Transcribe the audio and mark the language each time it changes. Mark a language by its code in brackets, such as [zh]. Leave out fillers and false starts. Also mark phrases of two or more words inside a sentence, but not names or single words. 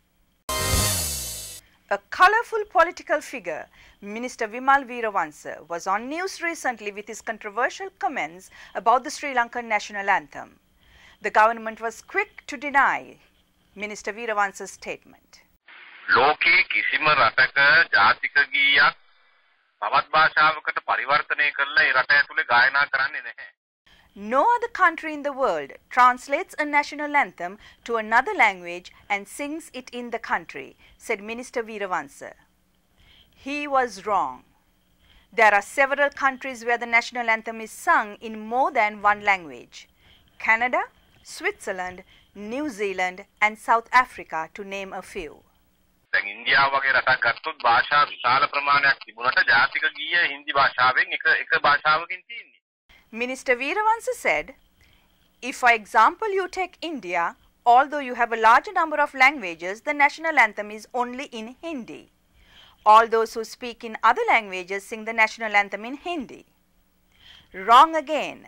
[en] A colourful political figure, Minister Wimal Weerawansa, was on news recently with his controversial comments about the Sri Lankan National Anthem. The government was quick to deny Minister Weerawansa's statement. [si] ලෝකයේ කිසිම රටක ජාතික ගීයක් තවත් භාෂාවකට පරිවර්තනය කරලා ඒ රට ඇතුලේ ගායනා කරන්නේ නැහැ. [en] No other country in the world translates a national anthem to another language and sings it in the country, said Minister Weerawansa. He was wrong. There are several countries where the national anthem is sung in more than one language: Canada, Switzerland, New Zealand and South Africa, to name a few. [si] දැන් ඉන්දියාව වගේ රටක් ගත්තොත් භාෂා විශාල ප්‍රමාණයක් තිබුණාට ජාතික ගීය හින්දි භාෂාවෙන් එක භාෂාවකින් තියෙන්නේ. [en] Minister Weerawansa said, if for example you take India, although you have a larger number of languages, the national anthem is only in Hindi. All those who speak in other languages sing the national anthem in Hindi. Wrong again.